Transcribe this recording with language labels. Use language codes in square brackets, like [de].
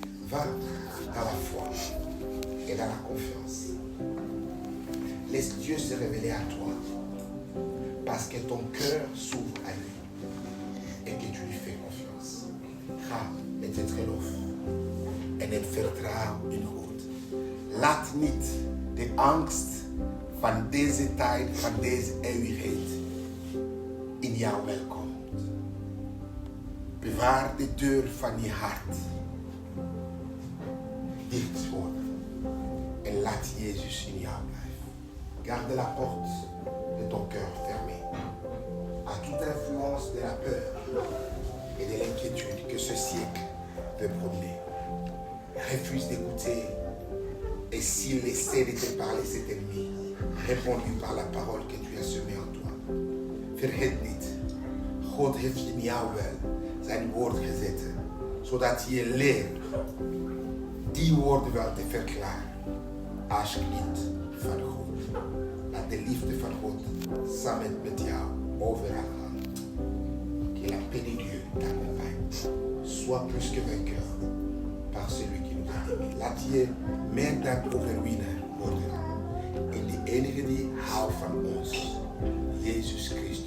[fr] Va dans la foi et dans la confiance. Laisse Dieu se révéler à toi parce que ton cœur s'ouvre à lui et que tu lui fais confiance. [nl] Ga met het geloof en het vertrouwen in God. Laat niet de angst van deze tijd, van deze eeuwigheid in jou welkomen. Bewaar de deur van je hart dicht worden en laat Jezus in jou blijven. [fr] Garde la porte de ton cœur fermée à toute influence de la peur et de l'inquiétude que ce siècle peut promener. Refuse d'écouter et s'il essaie de te parler cet ennemi, réponds-lui par la parole que tu as semée en toi. [nl] Vergeet niet, God heeft in jou wel zijn woord gezet, zodat je leert die woorden wel te verklaren als kind van God. Laat de liefde van God samen met jou overal gaan. [fr] Que la paix de Dieu t'accompagne. Sois plus que vainqueur par celui qui nous a aimés. [nl] Laat je meer dan overwinnaar worden. En de enige die houdt van ons, Jezus Christus.